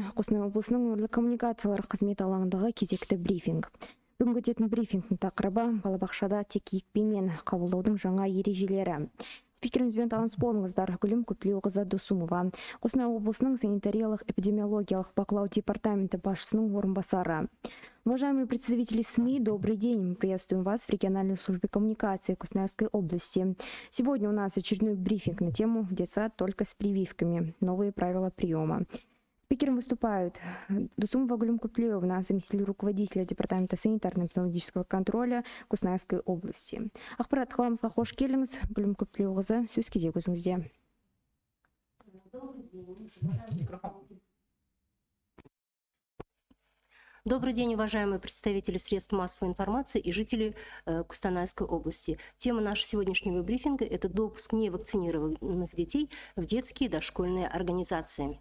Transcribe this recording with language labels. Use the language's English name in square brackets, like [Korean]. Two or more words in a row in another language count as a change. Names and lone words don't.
[Kazakh] Қостанай облысының өңірлік коммуникациялар қызметі алаңындағы кезекті брифинг. Бүгін өтетін брифингтің тақырыбы балабақшада тек екпемен қабылдаудың жаңа ережелері. Спикерімізбен таныс болыңыздар. Гүлім Көптілеуқызы Досумова, Қостанай облысының санитариялық-эпидемиологиялық бақылау департаменті басшысының орынбасары. [Russian] Уважаемые представители СМИ, добрый день. Мы приветствуем вас в региональной службе коммуникации Костанайской области. Сегодня у нас очередной брифинг на тему «Детсад только с прививками. Новые правила приема». Спикером выступают Досумова Гүлім Көптілеуовна, заместитель руководителя департамента санитарно-эпидемиологического контроля Костанайской области. [Kazakh] Ақпарат қаламызға қош келдіңіз. Гүлім Көптілеуқызы, сөз кезек өзіңізде. [Russian] Добрый день, уважаемые представители средств массовой информации и жители Костанайской области. Тема нашего сегодняшнего брифинга – это допуск невакцинированных детей в детские и дошкольные организации.